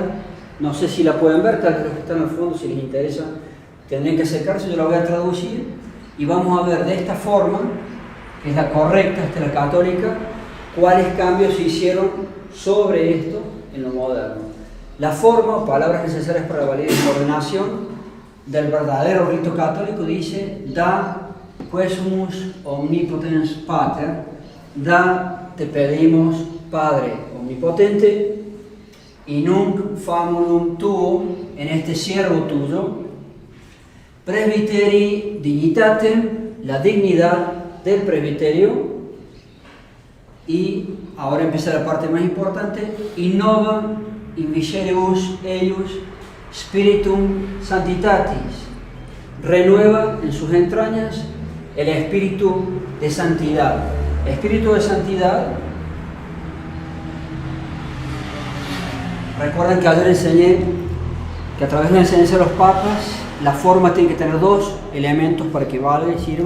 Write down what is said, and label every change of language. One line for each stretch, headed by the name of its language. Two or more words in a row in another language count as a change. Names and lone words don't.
Spanish: No sé si la pueden ver, tal vez los que están al fondo, si les interesa, tendrían que acercarse, yo la voy a traducir y vamos a ver de esta forma, que es la correcta, esta es la católica, cuáles cambios se hicieron sobre esto en lo moderno. La forma, palabras necesarias para la validez de ordenación del verdadero rito católico, dice:
Latin: da quesumus omnipotens pater, da,
Spanish: te pedimos, Padre omnipotente, y
Latin: nunc famulum tuo,
Spanish: en este siervo tuyo,
Latin: presbiteri dignitatem,
Spanish: la dignidad del presbiterio, y ahora empieza la parte más importante:
Latin: innova in viceribus eius spiritum sanctitatis,
Spanish: renueva en sus entrañas el espíritu de santidad. Espíritu de santidad, recuerden que ayer enseñé que a través de la enseñanza de los papas, la forma tiene que tener 2 elementos para que valga y sirva.